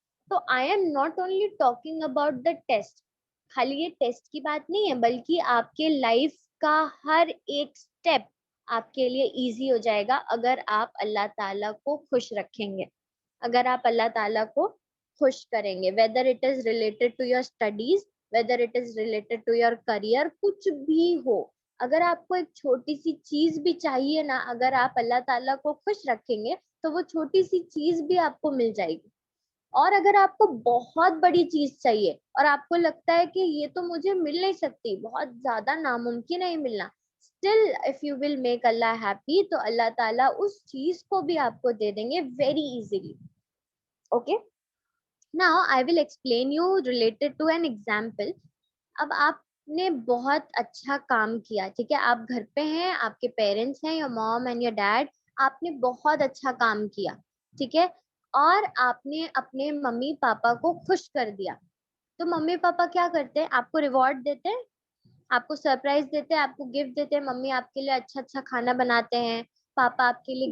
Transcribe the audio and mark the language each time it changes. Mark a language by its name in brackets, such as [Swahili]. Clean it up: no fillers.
[Urdu] تو [English] I am not only talking about the test, [Urdu] خالی یہ ٹیسٹ کی بات نہیں ہے, بلکہ آپ کے لائف کا ہر ایک اسٹیپ آپ کے لیے ایزی ہو جائے گا اگر آپ اللہ تعالیٰ کو خوش رکھیں گے, اگر آپ اللہ تعالیٰ کو خوش کریں گے, [English] whether it is related to your studies, whether it is related to your career, [Urdu] کچھ بھی ہو, اگر آپ کو ایک چھوٹی سی چیز بھی چاہیے نا, اگر آپ اللہ تعالیٰ کو خوش رکھیں گے تو وہ چھوٹی سی چیز بھی آپ کو مل جائے گی. اور اگر آپ کو بہت بڑی چیز چاہیے اور آپ کو لگتا ہے کہ یہ تو مجھے مل نہیں سکتی, بہت زیادہ ناممکن ہے یہ ملنا, [English] still if you will make Allah happy [Urdu] تو اللہ تعالیٰ اس چیز کو بھی آپ کو دے دیں گے [English] very easily. Okay, now I will explain you related to an example. [Urdu] اب آپ نے بہت اچھا کام کیا, ٹھیک ہے, آپ گھر پہ ہیں, آپ کے پیرنٹس ہیں, [English] your mom and your dad, [Urdu] آپ نے بہت اچھا کام کیا, ٹھیک ہے, اور آپ نے اپنے ممی پاپا کو خوش کر دیا. تو ممی پاپا کیا کرتے ہیں, آپ کو ریوارڈ دیتے ہیں, آپ کو سرپرائز دیتے ہیں, آپ کو گفٹ دیتے ہیں, ممی آپ کے لیے اچھا اچھا کھانا بناتے ہیں, پاپا آپ کے لیے